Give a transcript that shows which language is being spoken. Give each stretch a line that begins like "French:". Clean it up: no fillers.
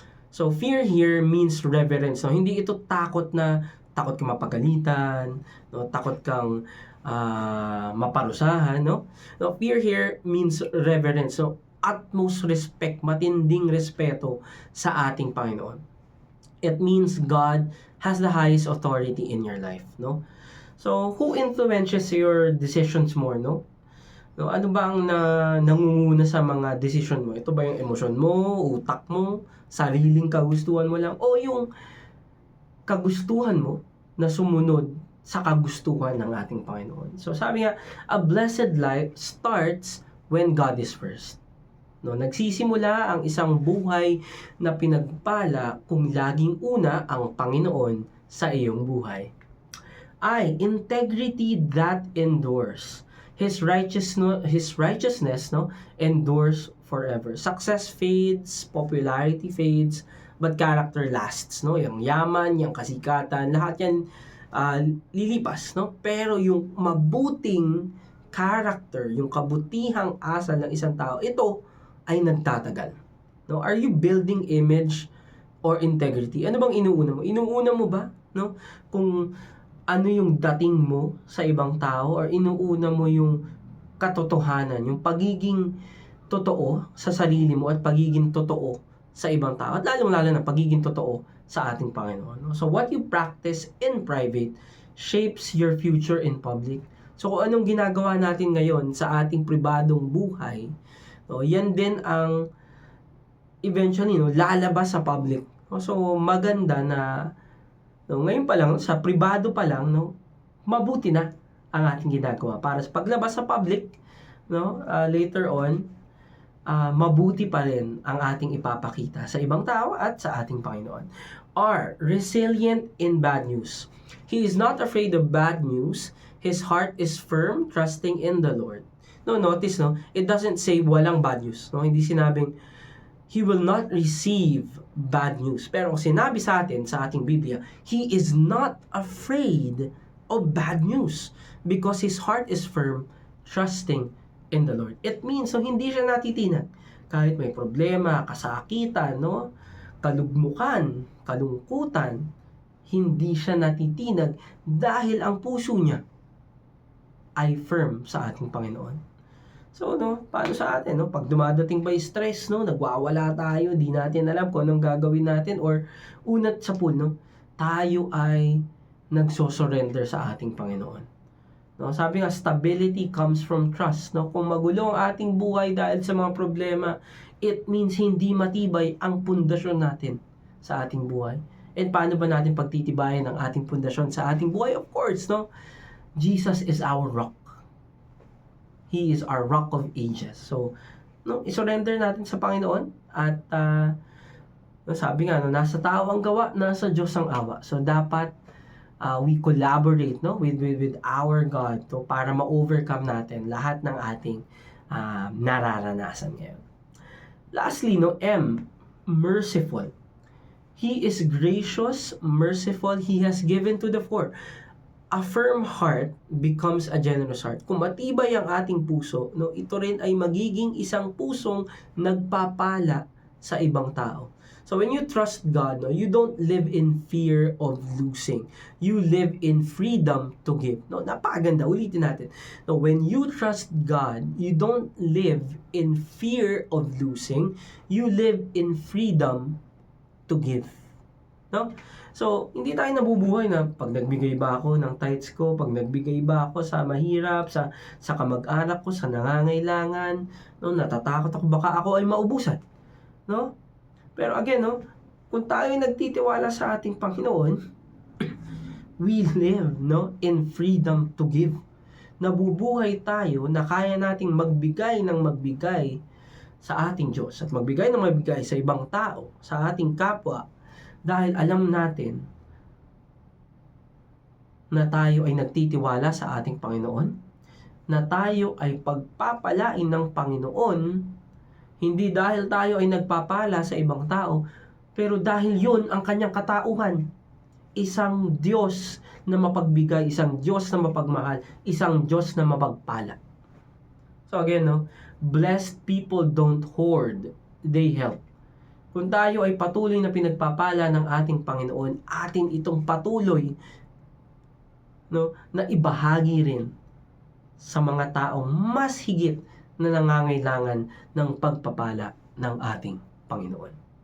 English: So, fear here means reverence.
Filipino: Hindi ito takot kang mapagalitan, takot kang maparusahan.
English: Fear here means reverence. So, utmost respect,
Filipino: matinding respeto sa ating Panginoon.
English: It means God has the highest authority in your life. So, who influences your decisions more?
Filipino: Ano ba ang nangunguna sa mga decision mo? Ito ba yung emosyon mo, utak mo, sariling kagustuhan mo lang, o yung kagustuhan mo na sumunod sa kagustuhan ng ating Panginoon? So sabi nga,
English: a blessed life starts when God is first.
Filipino: Nagsisimula ang isang buhay na pinagpala kung laging una ang Panginoon sa iyong buhay.
English: I, integrity that endures. His righteousness endures forever. Success fades, popularity fades, but character lasts.
Filipino: Yung yaman, yung kasikatan, lahat yan lilipas. Pero yung mabuting character, yung kabutihang asal ng isang tao, ito ay nagtatagal.
English: Are you building image or integrity?
Filipino: Ano bang inuuna mo? Inuuna mo ba? Kung ano yung dating mo sa ibang tao, or inuuna mo yung katotohanan, yung pagiging totoo sa sarili mo at pagiging totoo sa ibang tao, at lalong-lalo na pagiging totoo sa ating Panginoon.
English: So what you practice in private shapes your future in public.
Filipino: So kung anong ginagawa natin ngayon sa ating pribadong buhay, yan din ang eventually lalabas sa public. So maganda na ngayon pa lang, sa pribado pa lang, mabuti na ang ating ginagawa. Para sa paglabas sa public, later on, mabuti pa rin ang ating ipapakita sa ibang tao at sa ating Panginoon.
English: R, resilient in bad news. He is not afraid of bad news. his heart is firm, trusting in the Lord. No, notice, no? It doesn't say walang bad news. No?
Filipino: Hindi sinabing
English: he will not receive bad news.
Filipino: Pero sinabi sa atin, sa ating Biblia,
English: he is not afraid of bad news because his heart is firm, trusting in the Lord. It means,
Filipino: so hindi siya natitinag. Kahit may problema, kasakitan, no? Kalugmukan, kalungkutan, hindi siya natitinag dahil ang puso niya ay firm sa ating Panginoon. So, no, paano sa atin, no? Pag dumadating ba yung stress, no? Nagwawala tayo, di natin alam kung anong gagawin natin, or unat sa puno, tayo ay nagsosurrender sa ating Panginoon.
English: No, sabi nga, stability comes from trust. No?
Filipino: Kung magulo ang ating buhay dahil sa mga problema, it means hindi matibay ang pundasyon natin sa ating buhay. And paano ba natin pagtitibayan ang ating pundasyon sa ating buhay?
English: Of course, no? Jesus is our rock. He is our rock of ages.
Filipino: So, no, isurrender natin sa Panginoon. At sabi nga, no, nasa tao ang gawa, nasa Diyos ang awa. So, dapat
English: we collaborate, no, with our God,
Filipino: to para ma-overcome natin lahat ng ating nararanasan ngayon.
English: Lastly, no, M, merciful. He is gracious, merciful. He has given to the poor. A firm heart becomes a generous heart.
Filipino: Kung matibay ang ating puso, no, ito rin ay magiging isang pusong nagpapala sa ibang tao.
English: So when you trust God, no, you don't live in fear of losing. You live in freedom to give.
Filipino: No, napakaganda. Ulitin natin.
English: No, when you trust God, you don't live in fear of losing. You live in freedom to give. No?
Filipino: So, hindi tayo nabubuhay na pag nagbigay ba ako ng tithes ko, pag nagbigay ba ako sa mahirap, sa kamag-anak ko, sa nangangailangan, no, natatakot ako baka ako ay maubusan. No? Pero again, no, kung tayo ay nagtitiwala sa ating Panginoon,
English: we live, no, in freedom to give.
Filipino: Nabubuhay tayo na kaya nating magbigay ng magbigay sa ating Diyos at magbigay ng magbigay sa ibang tao, sa ating kapwa, dahil alam natin na tayo ay nagtitiwala sa ating Panginoon, na tayo ay pagpapalain ng Panginoon, hindi dahil tayo ay nagpapala sa ibang tao, pero dahil yun ang kanyang katauhan. Isang Diyos na mapagbigay, isang Diyos na mapagmahal, isang Diyos na mapagpala.
English: So again, no, blessed people don't hoard, they help.
Filipino: Kung tayo ay patuloy na pinagpapala ng ating Panginoon, atin itong patuloy, no, na ibahagi rin sa mga taong mas higit na nangangailangan ng pagpapala ng ating Panginoon.